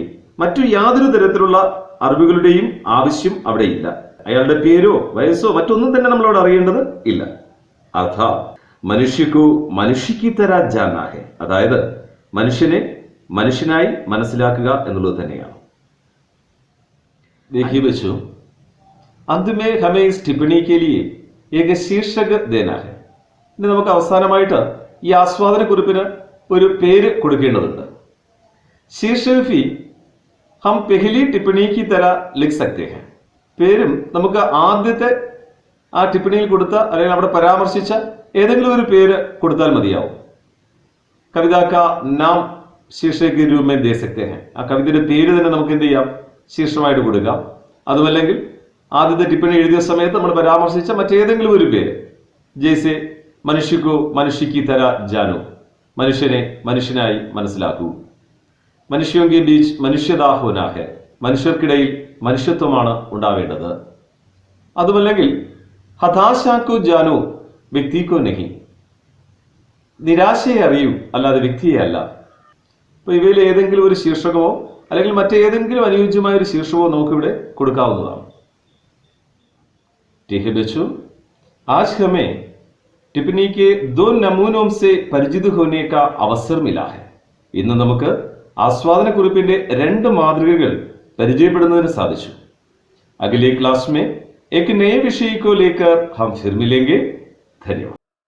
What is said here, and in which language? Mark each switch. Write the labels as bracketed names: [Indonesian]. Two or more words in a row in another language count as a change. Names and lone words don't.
[Malayalam] മറ്റു യാതൊരു തരത്തിലുള്ള അറിവുകളുടെയും ആവശ്യം അവിടെ ഇല്ല. അയാളുടെ പേരോ വയസ്സോ മറ്റൊന്നും തന്നെ നമ്മളോട് അറിയേണ്ടത് ഇല്ല. [Hindi] अर्थात् मनुष्य को मनुष्य की तरह जाना है. [Malayalam] അതായത് മനുഷ്യനെ മനുഷ്യനായി മനസ്സിലാക്കുക എന്നുള്ളത് തന്നെയാണ്. [Hindi] देखिए बच्चों, अंत में हमें इस टिप्पणी के लिए एक शीर्षक देना है. [Malayalam] ഇനി നമുക്ക് അവസാനമായിട്ട് ഈ ആസ്വാദന കുറിപ്പിന് ഒരു പേര് കൊടുക്കേണ്ടതുണ്ട്. [Hindi] शीर्षक भी हम पहली टिप्पणी की तरह लिख सकते हैं. [Malayalam] പേരും നമുക്ക് ആദ്യത്തെ ആ ടിപ്പണിയിൽ കൊടുത്ത അല്ലെങ്കിൽ അവിടെ പരാമർശിച്ച ഏതെങ്കിലും ഒരു പേര് കൊടുത്താൽ മതിയാവും. [Hindi] कविता का नाम शीर्षक के रूप में दे सकते हैं. [Malayalam] ആ കവിതയുടെ പേര് തന്നെ നമുക്ക് എന്ത് ചെയ്യാം, ശീർഷമായിട്ട് കൊടുക്കാം. അതുമല്ലെങ്കിൽ ആദ്യത്തെ ടിപ്പണി എഴുതിയ സമയത്ത് നമ്മൾ പരാമർശിച്ച മറ്റേതെങ്കിലും ഒരു പേര്, [Hindi] जैसे मनुष्य को मनुष्य की तरह जानो, [Malayalam] മനുഷ്യനെ മനുഷ്യനായി മനസ്സിലാക്കൂ. [Hindi] मनुष्यों के बीच मनुष्यता होना है, [Malayalam] മനുഷ്യർക്കിടയിൽ മനുഷ്യത്വമാണ് ഉണ്ടാവേണ്ടത്. അതുമല്ലെങ്കിൽ [Hindi] हताशा को जानो व्यक्ति को नहीं, [Malayalam] നിരാശയെ അറിയൂ അല്ലാതെ വ്യക്തിയെ അല്ല. അപ്പൊ ഇവയിൽ ഏതെങ്കിലും ഒരു ശീർഷകമോ അല്ലെങ്കിൽ മറ്റേതെങ്കിലും അനുയോജ്യമായ ഒരു ശീർഷകമോ നമുക്കിവിടെ കൊടുക്കാവുന്നതാണ്. [Hindi] ठीक है बच्चों, आज हमें टिप्पणी के दो नमूनों से परिचित होने का अवसर मिला है. [Malayalam] ഇന്ന് നമുക്ക് ആസ്വാദന കുറിപ്പിന്റെ രണ്ട് മാതൃകകൾ പരിചയപ്പെടുന്നതിന് സാധിച്ചു. [Hindi] अगले क्लास में एक नए विषय को लेकर हम फिर मिलेंगे. धन्यवाद.